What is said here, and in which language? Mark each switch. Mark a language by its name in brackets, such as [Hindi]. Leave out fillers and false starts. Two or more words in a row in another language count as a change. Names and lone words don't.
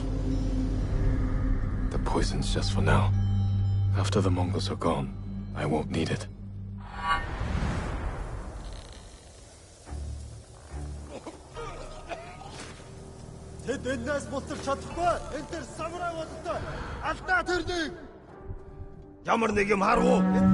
[English] The poison's just for now. After the Mongols are gone, I won't need it. [Mongolian] Тэд энэс буцаж чадахгүй. Энд тэр самурай болтой. Алдаа тэрнийг. Ямар нэг юм харав уу?